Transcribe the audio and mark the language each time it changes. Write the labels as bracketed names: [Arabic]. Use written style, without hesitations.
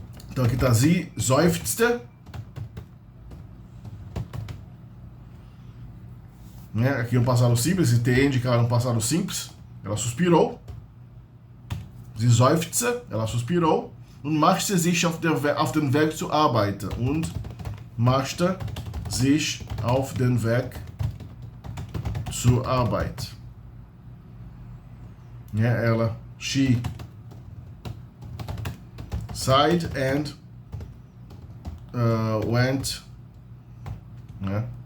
[Portuguese] Então aqui está [German] sie seufzte. [Portuguese] Né? Aqui um passado simples, esse T indica um passado simples. Ela suspirou. [German] Sie seufzte, [Portuguese] ela suspirou. [German] Und machte sich auf den Weg zur Arbeit. Und machte sich auf den Weg zur Arbeit. Né? [English] Ela, she sighed and went, né?